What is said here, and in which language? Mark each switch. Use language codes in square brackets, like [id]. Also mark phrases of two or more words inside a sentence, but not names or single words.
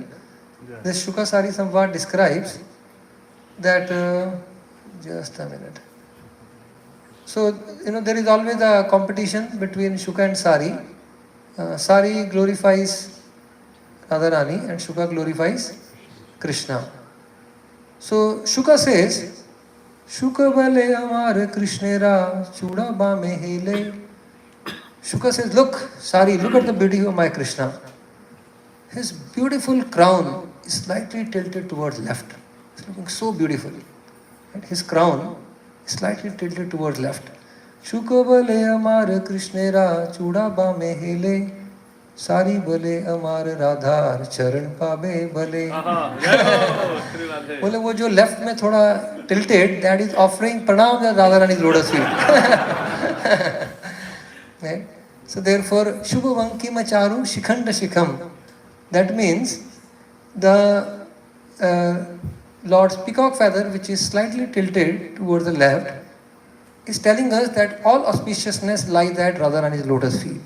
[en] This Shukasari Samvad describes that, just a minute. So, there is always a competition between Shuka and Sari. Sari glorifies Radharani and Shuka glorifies Krishna. So Shuka says, [bn] শুক বলে আমার কৃষ্ণের চূড়া বামে হেলে. [en] Shuka says, look, Sari, look at the beauty of my Krishna. His beautiful crown is slightly tilted towards left. It's looking so beautiful. And his crown is slightly tilted towards left. [bn] শুক বলে আমার কৃষ্ণের চূড়া বামে হেলে. সারি বলে আমার রাধা চরণ পাবে বলে. [hi] बोले वो जो लेफ्ट में थोड़ा [en] tilted, that is offering pranam to Radha Rani's lotus feet. Right? So therefore, [sa] शुभ वङ्किम चारु शिखण्ड शिखम्. [en] That means the Lord's peacock feather, which is slightly tilted towards the left, is telling us that all auspiciousness lies at Radharani's lotus feet.